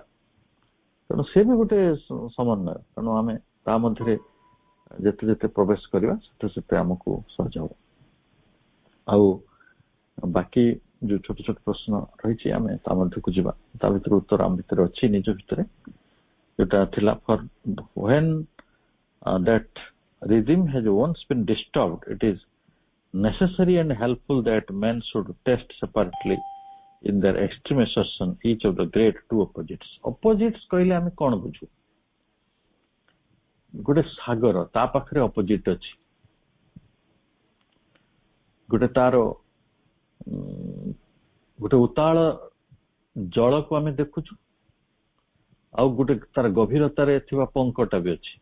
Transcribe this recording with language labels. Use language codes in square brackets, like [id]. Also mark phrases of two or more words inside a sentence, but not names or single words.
[or] ତେଣୁ ସେ ବି ଗୋଟେ ସମନ୍ୱୟ। ତେଣୁ ଆମେ ତା ମଧ୍ୟରେ ଯେତେ ଯେତେ ପ୍ରବେଶ କରିବା ସେତେ ସେତେ ଆମକୁ ସହଜ ହବ। ଆଉ ବାକି ଯୋଉ ଛୋଟ ଛୋଟ ପ୍ରଶ୍ନ ରହିଛି ଆମେ ତା ମଧ୍ୟକୁ ଯିବା। ତା ଭିତରେ ଉତ୍ତର ଆମ ଭିତରେ ଅଛି, ନିଜ ଭିତରେ। ଯୋଉଟା ଥିଲା [en] ଫର when that rhythm has once been disturbed, it is necessary and helpful that men should test separately in their extreme assertion each of the great two opposites. [or] Opposites କହିଲେ ଆମେ କଣ ବୁଝୁ? ଗୋଟେ ସାଗର, ତା ପାଖରେ ଅପୋଜିଟ ଅଛି। ଗୋଟେ ତାର ଗୋଟେ ଉତାଳ ଜଳକୁ ଆମେ ଦେଖୁଛୁ, ଆଉ ଗୋଟେ ତାର ଗଭୀରତାରେ ଥିବା ପଙ୍କଟା ବି ଅଛି।